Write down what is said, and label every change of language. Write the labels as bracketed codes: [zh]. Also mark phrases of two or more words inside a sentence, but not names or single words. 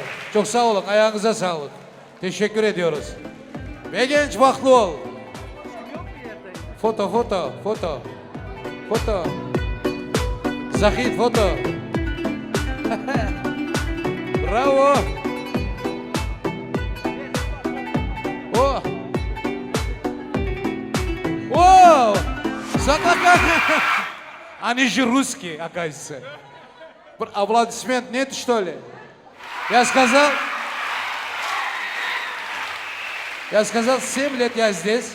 [tr] Çok sağ olun, ayağınıza sağlık. Teşekkür ediyoruz. Ve genç Baklıoğlu. Foto. Zahid foto. Bravo. Oh. [ru] О! Закликай! Они же русские, оказывается. Аплодисмент нет, что ли? Я сказал, 7 лет я здесь.